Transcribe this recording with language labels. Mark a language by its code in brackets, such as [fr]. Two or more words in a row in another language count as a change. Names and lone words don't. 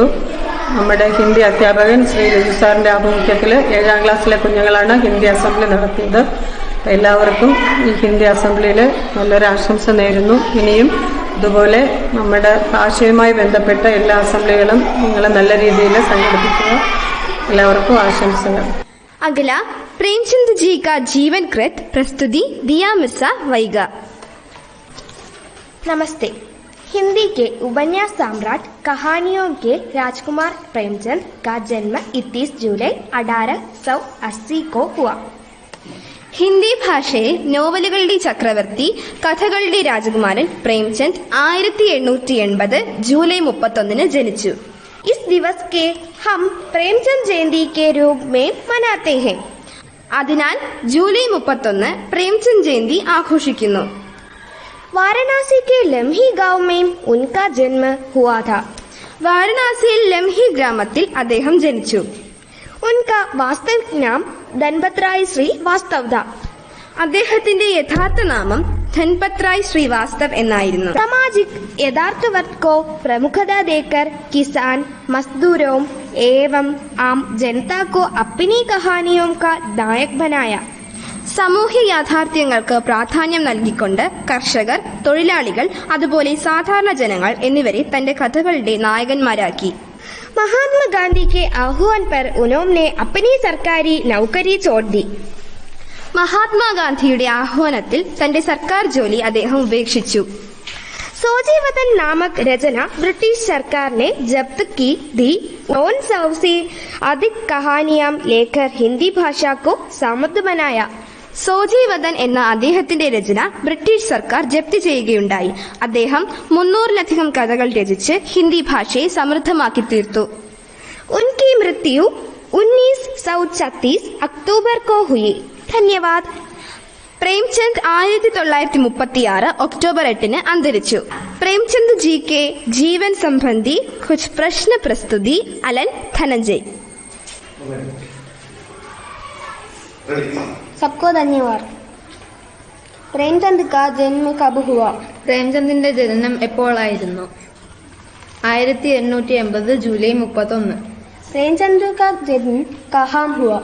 [ml] നമ്മുടെ ഹിന്ദി അധ്യാപകൻ ശ്രീ രജു സാറിന്റെ ആഭിമുഖ്യത്തിൽ 7ാം ക്ലാസ്സിലെ കുഞ്ഞുങ്ങളാണ് ഹിന്ദി അസംബ്ലി നടത്തിയത്. എല്ലാവർക്കും ഈ ഹിന്ദി അസംബ്ലിയിൽ നല്ലൊരു ആശംസ നേരുന്നു. ഇനിയും അതുപോലെ നമ്മുടെ ഭാഷയുമായി ബന്ധപ്പെട്ട എല്ലാ അസംബ്ലികളും നിങ്ങൾ നല്ല രീതിയിൽ സംഘടിപ്പിക്കുക. എല്ലാവർക്കും ആശംസകൾ. [hi] अगला प्रेमचंद जी का जीवन कृत प्रस्तुति दिया मिर्जा वैगा. नमस्ते. हिंदी के उपन्यास सम्राट कहानियों के राजकुमार प्रेमचंद का जन्म 31 जुलाई 1880 को हुआ. [ml] ഹിന്ദി ഭാഷയിൽ നോവലുകളുടെ ചക്രവർത്തി, കഥകളുടെ രാജകുമാരൻ പ്രേംചന്ദ് 1880 ജൂലൈ 31 ജനിച്ചു. [hi] इस दिवस के हम प्रेमचंद जयंती के रूप में मनाते हैं. [ml] അതിനാൽ ജൂലൈ 31 പ്രേംചന്ദ് ജയന്തി ആഘോഷിക്കുന്നു. [hi] वाराणसी के लम्ही गांव में उनका जन्म हुआ था. [ml] വാരണാസിയിൽ ലംഹി ഗ്രാമത്തിൽ അദ്ദേഹം ജനിച്ചു. [hi] उनका वास्तविक नाम धनपत राय श्रीवास्तव था. [ml] അദ്ദേഹത്തിന്റെ യഥാർത്ഥ നാമം ധൻപത് റായ് ശ്രീവാസ്തവ് എന്നായിരുന്നു. [hi] सामाजिक यथार्थ वर्ग को प्रमुखता देकर किसान, मजदूरों एवं आम जनता को अपनी कहानियों का नायक बनाया. [ml] സാമൂഹ്യ യാഥാർത്ഥ്യങ്ങൾക്ക് പ്രാധാന്യം നൽകിക്കൊണ്ട് കർഷകർ, തൊഴിലാളികൾ, അതുപോലെ സാധാരണ ജനങ്ങൾ എന്നിവരെ തന്റെ കഥകളുടെ നായകന്മാരാക്കി. [hi] महात्मा गांधी के आह्वान पर उन्होंने अपनी सरकारी नौकरी छोड़ दी. [ml] മഹാത്മാഗാന്ധിയുടെ ആഹ്വാനത്തിൽ തന്റെ സർക്കാർ ജോലി അദ്ദേഹം ഉപേക്ഷിച്ചു. [hi] सोजीवतन नामक रचना ब्रिटिश सरकार ने जब्त की थी. 900 से अधिक कहानियां लेकर हिंदी भाषा को समृद्ध बनाया. [ml] സോജീവദൻ എന്ന അദ്ദേഹത്തിന്റെ രചന ബ്രിട്ടീഷ് സർക്കാർ ജപ്തി ചെയ്യുകയുണ്ടായി. അദ്ദേഹം 300-ലധികം കഥകൾ രചിച്ച് ഹിന്ദി ഭാഷയെ സമൃദ്ധമാക്കി തീർത്തു. [hi] उनकी मृत्यु 1936 अक्टूबर को हुई. धन्यवाद. [ml] പ്രേംചന്ദ് 1936 ഒക്ടോബർ 8 അന്തരിച്ചു. [hi] प्रेमचंद जी के जीवन संबंधी कुछ प्रश्न प्रस्तुति അലൻ ധനഞ്ജയ്. सबको धन्यवाद. प्रेमचंद का जन्म कब हुआ? [ml] പ്രേംചന്ദിന്റെ ജനനം എപ്പോഴായിരുന്നു? 1880 ജൂലൈ 31. [hi] प्रेमचंद का जन्म कहाँ हुआ?